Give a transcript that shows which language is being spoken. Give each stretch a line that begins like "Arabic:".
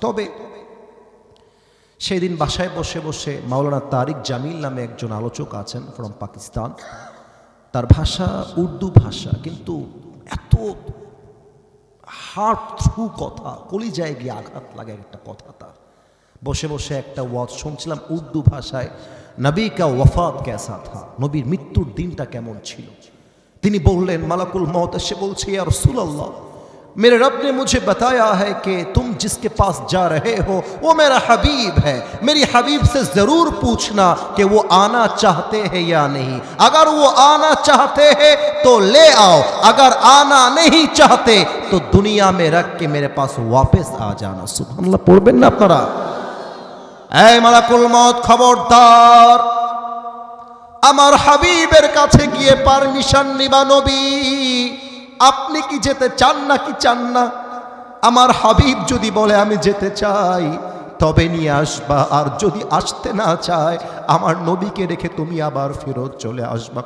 Bangla: তবে সেদিন বাসায় বসে বসে মাওলানা তারিক জামিল নামে একজন আলোচক আছেন ফ্রম পাকিস্তান, তার ভাষা উর্দু ভাষা, কিন্তু এত হার্ট থ্রু কথা, কলিজায় গিয়ে আঘাত লাগে একটা কথা। তার বসে বসে একটা ওয়াজ শুনছিলাম উর্দু ভাষায়,
Hindi: নবী কা ওয়াফাত কেসা থা,
Bangla: নবীর মৃত্যুর দিনটা কেমন ছিল। তিনি বললেন মালাকুল মউত এসে বলছে ইয়া রাসূলুল্লাহ,
Hindi: मेरे रब ने मुझे बताया है कि तुम जिसके पास जा रहे हो वो मेरा हबीब है, मेरी हबीब से ज़रूर पूछना कि वो आना चाहते हैं या नहीं, अगर वो आना चाहते हैं तो ले आओ, अगर आना नहीं चाहते तो दुनिया में रख के मेरे पास वापस आ जाना।
Bangla: सुबहानाल्लाह पढ़বেন না আপনারা? এই মালাকুল মউত খবরদার, আমার হাবিবের কাছে গিয়ে পারমিশন নিবা। নবী আপনি কি যেতে চান না কি চান না? আমার হাবিব যদি বলে আমি যেতে চাই তবে নিয়ে আসবা, আর যদি আসতে না চায় আমার নবীকে রেখে তুমি আবার ফেরত চলে আসবা।